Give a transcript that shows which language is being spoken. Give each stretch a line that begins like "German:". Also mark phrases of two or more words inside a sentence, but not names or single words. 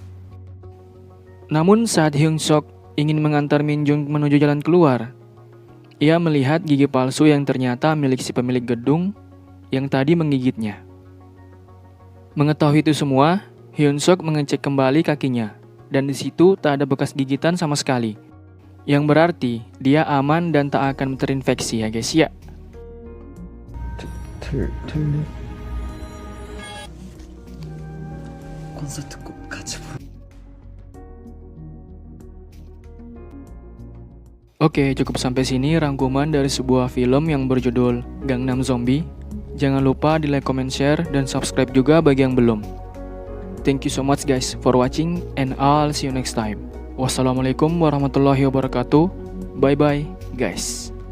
Indonesian: Namun saat Hyun Sok ingin mengantar Min Jun menuju jalan keluar, ia melihat gigi palsu yang ternyata milik si pemilik gedung yang tadi menggigitnya. Mengetahui itu semua, Hyun Sok mengecek kembali kakinya, dan di situ tak ada bekas gigitan sama sekali. Yang berarti dia aman dan tak akan terinfeksi ya guys ya.
Korean: 콘서트 꼭 같이 보러.
Indonesian: Oke, cukup sampai sini rangkuman dari sebuah film yang berjudul Gangnam Zombie. Jangan lupa di
English: like, comment, share,
Indonesian: dan subscribe juga bagi yang belum.
English: Thank you so much guys for watching and I'll see you next time.
Arabic: والسلام عليكم ورحمة الله وبركاته.
English: Bye bye guys.